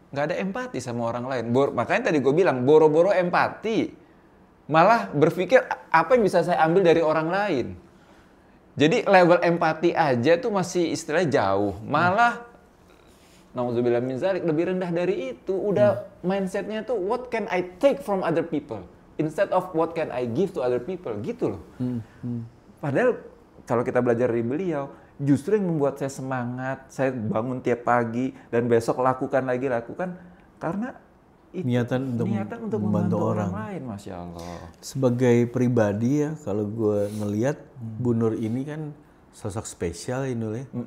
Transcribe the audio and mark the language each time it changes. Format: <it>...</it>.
<id>Nggak ada empati sama orang lain. Makanya tadi gue bilang, boro-boro empati. Malah berpikir apa yang bisa saya ambil dari orang lain. Jadi level empati aja tuh masih istilahnya jauh. Malah, na'udzubillah min dzalik, lebih rendah dari itu. Udah mindsetnya tuh,</id> <en>what can I take from other people? Instead of what can I give to other people,</en> <id>gitu loh. Padahal kalau kita belajar dari beliau, justru yang membuat saya semangat, saya bangun tiap pagi dan besok lakukan karena itu, niatan untuk membantu orang lain, Masya Allah. Sebagai pribadi ya, kalau gue ngelihat Bu Nur ini kan sosok spesial ya Nur ya.</id>